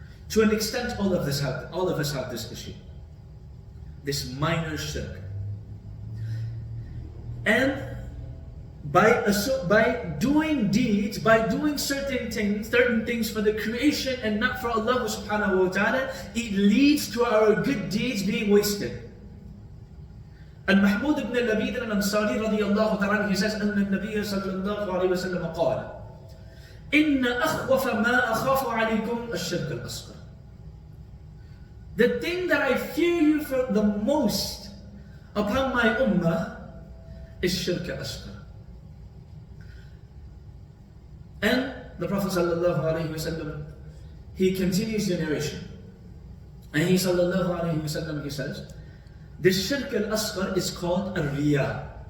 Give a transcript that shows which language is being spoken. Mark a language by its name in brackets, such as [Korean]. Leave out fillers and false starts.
[English] To an extent, all of us have this issue. This minor shirk. And by doing deeds, by doing certain things for the creation and not for Allah subhanahu wa ta'ala, it leads to our good deeds being wasted. [Arabic] المحمود بن لبيد الأنصاري رضي الله تعالى عنه, [English] he says, [Arabic] أن النبي صلى الله عليه وسلم قال إن أخوف ما أخاف عليكم الشرك الأصغر. [English] The thing that I fear you for the most upon my ummah is shirk asghar. And the Prophet sallallahu alaihi wasallam, he continues the narration, and he sallallahu alaihi wasallam, he says, this shirk al-asghar is called ar-riya.